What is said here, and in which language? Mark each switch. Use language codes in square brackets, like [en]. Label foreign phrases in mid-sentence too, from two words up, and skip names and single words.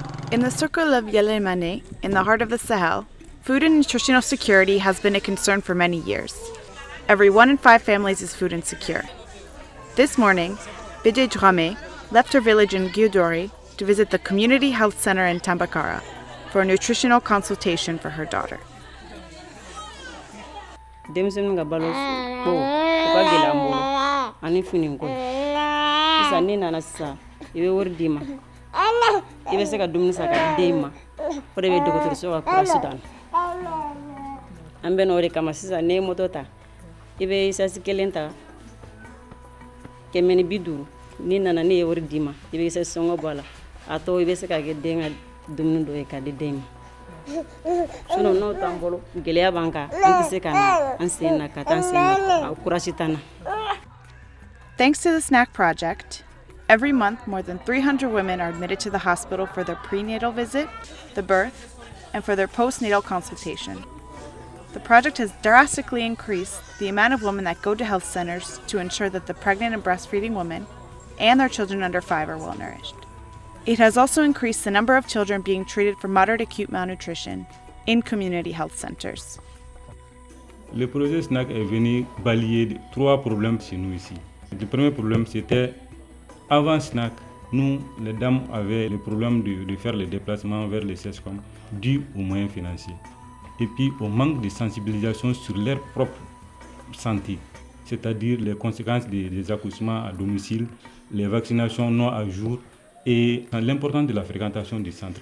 [en] In the circle of Yelemane, in the heart of the Sahel, food and nutritional security has been a concern for many years. Every 1 in 5 families is food insecure. This morning, Bidje Drame left her village in Giudori to visit the Community Health Center in Tambakara for a nutritional consultation for her daughter. [bm] Ibe se ka dumuni sa ka den ma o de be dɔgɔtɔrɔso ka kurasi dan an bɛ n'o de kama sisan ne moto ta i bɛ isasi kelen ta 150 ni nana ne ye wari di ma i bɛ isasi sɔngɔ bɔ a la a tɔ i bɛ se ka kɛ den ka dumuni dɔ ye ka di den ma sinon n'o t'an bolo gɛlɛya b'an kan an tɛ se ka na an sen na ka taa an sen na kurasi tan na. [en] Thanks to the SNAC project, every month, more than 300 women are admitted to the hospital for their prenatal visit, the birth, and for their postnatal consultation. The project has drastically increased the amount of women that go to health centers to ensure that the pregnant and breastfeeding women and their children under 5 are well nourished. It has also increased the number of children being treated for moderate acute malnutrition in community health centers. [fr] Le projet SNAC est venu balayer 3 problèmes chez nous ici. Le premier problème, c'était avant SNAC, nous, les dames avaient le problème de faire les déplacements vers les SESCOM dû aux moyens financiers. Et puis au manque de sensibilisation sur leur propre santé, c'est-à-dire les conséquences des accouchements à domicile, les vaccinations non à jour et l'importance de la fréquentation du centre.